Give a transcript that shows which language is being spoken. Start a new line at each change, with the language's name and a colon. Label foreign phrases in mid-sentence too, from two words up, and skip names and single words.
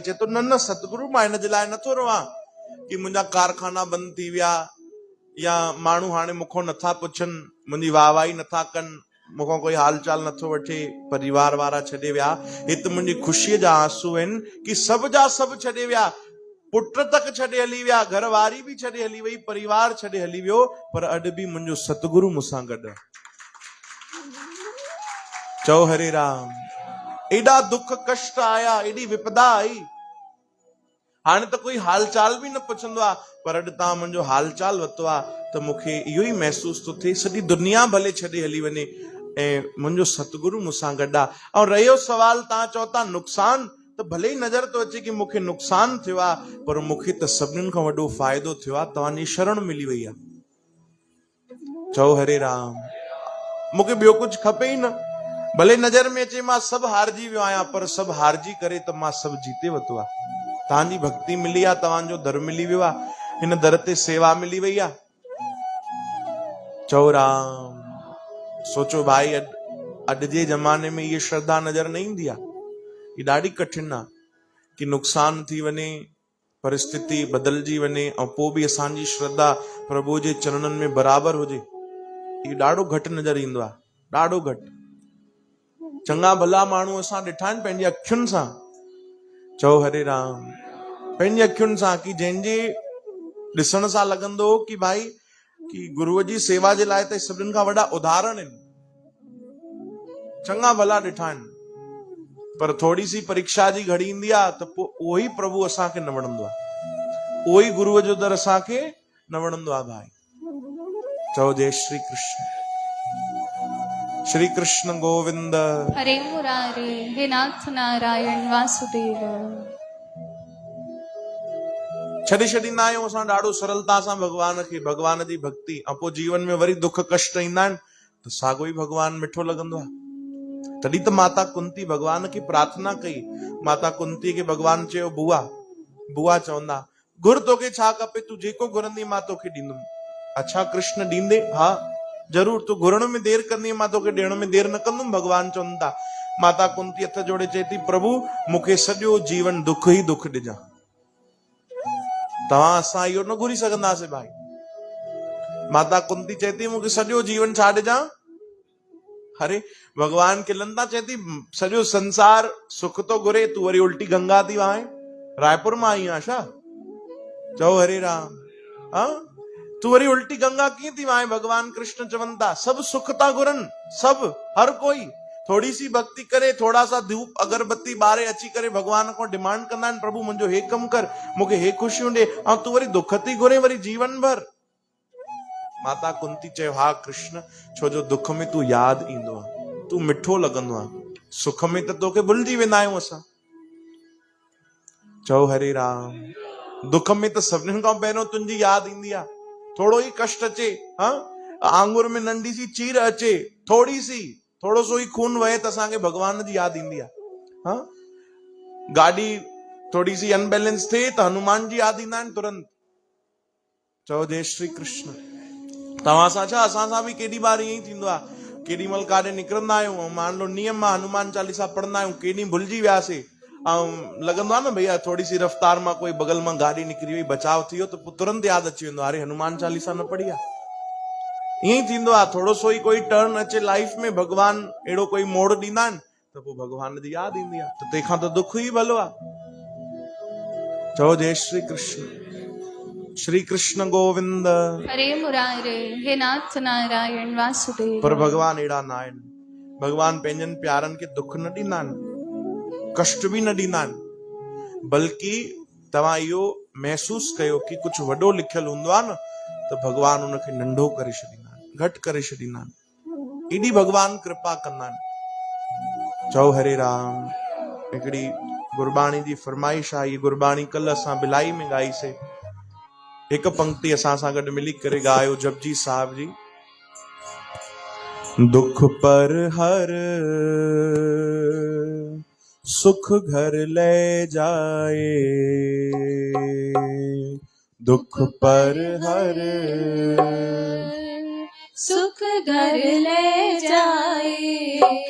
Sindhi: चए तो न सतगुरु, मां हिन जे लाइ नथो रवां कि मुंहिंजा कारखाना बंदि थी विया, या माण्हू हाणे मूंखां नथा पुछनि, मुंहिंजी वाहवाही नथा कनि, मूंखां कोई हाल चाल नथो वठे, परिवार वारा छॾे विया। हे त मुंहिंजी ख़ुशीअ जा आंसू आहिनि कि सभु जा सभु छॾे विया, पुट तक छॾे हली विया, घर वारी बि छॾे हली वई, परिवार छॾे हली वियो, पर अॼु बि मुंहिंजो सतगुरु मूंसां गॾु आहे। चओ हरे राम। एॾा दुख कष्ट आया, एॾी विपदा आई, हाणे त कोई हाल चाल बि न पुछंदो आहे, पर अॼु तव्हां मुंहिंजो हाल चाल वरितो आहे त मूंखे इहो ई महसूस थो थिए, सॼी दुनिया भले छॾे हली वञे ऐं मुंहिंजो सतगुरु मूंसां गॾु आहे। ऐं रहियो सवाल, तव्हां चओ था नुक़सान, त भले ई नज़र थो अचे कि मूंखे नुक़सान थियो आहे, पर मूंखे त सभिनीनि खां वॾो फ़ाइदो थियो आहे, तव्हांजी शरण मिली वई आहे। चओ हरे राम। मूंखे ॿियो कुझु खपे ई न। भले नज़र में अचे मां सभु हारजी वियो आहियां, पर सभु हारजी करे त मां सभु जीते वरितो आहे। तव्हांजी भक्ति मिली आहे, तव्हांजो दर मिली वियो आहे, हिन दर ते सेवा मिली वई आहे। चओ राम। सोचो भाई, अॼु जे ज़माने में इहा श्रद्धा नज़र न ईंदी आहे। ये ॾाढी कठिन आहे कि नुक़सान थी वञे, परिस्थिति बदलजी वञे, ऐं पोइ बि असांजी श्रद्धा प्रभु जे चरणनि में बराबरि हुजे। इहो ॾाढो घटि नज़र ईंदो आहे, ॾाढो घटि। चङा भला माण्हू असां ॾिठा आहिनि पंहिंजी अखियुनि सां। चओ हरे राम। पंहिंजी अखियुनि सां, कि जंहिंजे ॾिसण सां लॻंदो कि भाई कि गुरुअ जी सेवा जे लाइ त सभिनीनि खां वॾा उदाहरण आहिनि। चङा भला ॾिठा आहिनि, पर थोड़ी सी परीक्षा जी घड़ी ईंदी आहे त पोइ उहो ई प्रभु असांखे न वणंदो आहे, उहो ई गुरुअ जो दर असांखे न वणंदो आहे भाई। चओ जय श्री कृष्ण। श्री कृष्ण गोविंद
Sanskrit: हरे मुरारे, हे नाथ नारायण वासुदेव।
Sindhi: छॾे छॾींदा आहियूं असां ॾाढो सरलता सां भॻवान खे, भॻवान जी भक्ति, ऐं पोइ जीवन में वरी दुख कष्ट ईंदा आहिनि त साॻियो ई भॻवान मिठो लॻंदो आहे। तॾहिं त माता कुंती भॻवान खे प्रार्थना कई। माता कुंती खे भॻवान चयो, बुआ बुआ चवंदा, घुर तोखे छा खपे, तूं जेको घुरंदी मां तोखे ॾींदुमि। अच्छा कृष्ण ॾींदे? हा ज़रूर, तूं घुरण में देर कंदी मां तोखे ॾियण में देर न कंदुमि, भॻवान चवनि था। माता कुंती हथ जोड़े चए थी, प्रभु मूंखे सॼो जीवन दुख ई दुख ॾिजां। तव्हां असां इहो न घुरी सघंदासीं भाई। माता कुंती चए थी, मूंखे सॼो जीवन छा ॾिजां? अरे भॻवान खिलन था, चए थी सॼो संसार सुख तो घुरे, तूं वरी उल्टी गंगा थी वहां, रायपुर मां आई आहीं छा? चओ हरे राम। हाँ, तूं वरी उल्टी गंगा कीअं थी वहां? भॻवान कृष्ण चवनि था, सभु सुख था घुरनि, सभु, हर कोई, थोड़ी सी भक्ति करे, थोड़ा सा धूप अगरबत्ती बारे अची करे भगवान को डिमांड कंदा आहिनि, प्रभु मुंहिंजो हे कम कर, मूंखे हे खुशियूं ॾे, ऐं तूं वरी दुख थी घुरे वरी जीवन भर। माता कुंती चयो, हा कृष्ण, छो जो दुख में तू यादि ईंदो आहे, तू मिठो लॻंदो आहे, सुख में त तोखे भुलिजी वेंदा आहियूं असां। चओ हरे राम। दुख में त सभिनीनि खां पहिरियों तुंहिंजी यादि ईंदी आहे। थोड़ो ई कष्ट अचे, हाँ, आंगुर में नंढी सी चीर अचे, थोड़ी सी, थोड़ो सो ई खून वहे त असांखे भगवान जी यादि ईंदी आहे। हाँ, गाॾी थोड़ी सी अनबैलेंस थिए त हनुमान जी यादि ईंदा आहिनि तुरंत। चओ जय श्री कृष्ण। तव्हां सां छा, असां सां बि केॾी बार ईअं ई थींदो आहे, केॾी महिल काॾे निकिरंदा आहियूं, मान लो नियम आहे, हनुमान चालीसा पढ़ंदा आहियूं, केॾी भुलिजी वियासीं, ऐं लॻंदो आहे न भैया थोड़ी सी रफ्तार मां कोई बगल मां गाॾी निकिरी वई, बचाव थी वियो त पोइ तुरंत यादि अची वेंदो आहे, अरे हनुमान चालीसा न पढ़ी आहे। ईअं ई थींदो आहे, थोड़ो सो ई कोई टर्न अचे लाइफ में, भगवान अहिड़ो कोई मोड़ ॾींदा आहिनि त पोइ भगवान जी यादि ईंदी आहे, त तंहिंखां त दुख ई भलो आहे। चओ जय श्री कृष्ण। श्री कृष्ण गोविंद
Sanskrit: हरे मुरारे, हे नाथ नारायण वासुदेव।
Sindhi: पर भगवान अहिड़ा न आहिनि। भगवान पंहिंजनि प्यारनि खे दुख न ॾींदा आहिनि, कष्ट बि न ॾींदा आहिनि, बल्कि तव्हां इहो महसूस कयो कि कुछ वॾो लिखियलु हूंदो आहे न त भगवान उनखे नंढो करे छॾींदा आहिनि, घटि करे छॾींदा आहिनि। एॾी भगवान कृपा कंदा आहिनि। चओ हरे राम। हिकिड़ी गुरबाणी जी फरमाइश आहे, ये गुरबाणी कल असां भिलाई में ॻाईसीं। हिकु पंक्ति असां सां गॾु मिली करे ॻायो जपजी साहिब जी।
Hindi: दुख पर हर सुख घर ले जाए, दुख पर हर सुख घर ले जाए,